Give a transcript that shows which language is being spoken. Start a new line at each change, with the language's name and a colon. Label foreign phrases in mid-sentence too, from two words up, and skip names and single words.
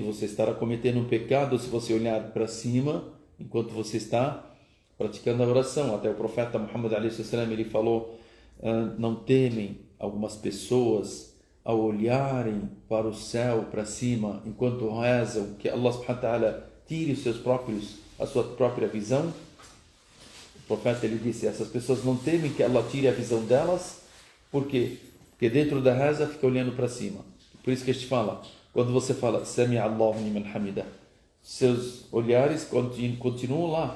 Portuguese: Você estará cometendo um pecado se você olhar para cima enquanto você está praticando a oração. Até o profeta Muhammad ele falou, não temem algumas pessoas ao olharem para o céu, para cima, enquanto rezam, que Allah
Arabic: سبحانه وتعالى
Portuguese: tire a sua própria visão. O profeta ele disse, essas pessoas não temem que Allah tire a visão delas. Por quê? Porque dentro da reza fica olhando para cima. Por isso que a gente fala, quando você fala
Arabic: سمع الله لمن حمده,
Portuguese: seus olhares continuam lá.